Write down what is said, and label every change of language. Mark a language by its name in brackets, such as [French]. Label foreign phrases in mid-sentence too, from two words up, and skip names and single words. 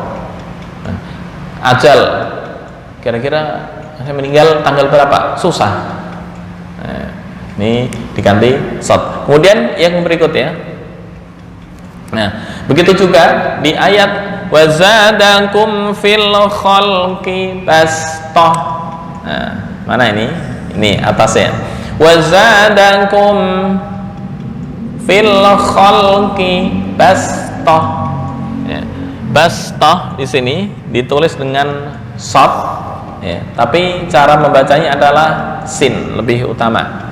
[Indonesian] Nah, ajal, kira-kira saya meninggal tanggal berapa? Susah. Nah, ini diganti shad. Kemudian yang berikutnya, nah begitu juga di ayat [Arabic] وزادكم في الخلق بسطة. [Indonesian] Nah, mana ini? Ini atasnya. [Arabic] وزادكم في الخلق بسطة. [Indonesian] Ya, bastah di sini ditulis dengan shad, ya, tapi cara membacanya adalah sin, lebih utama.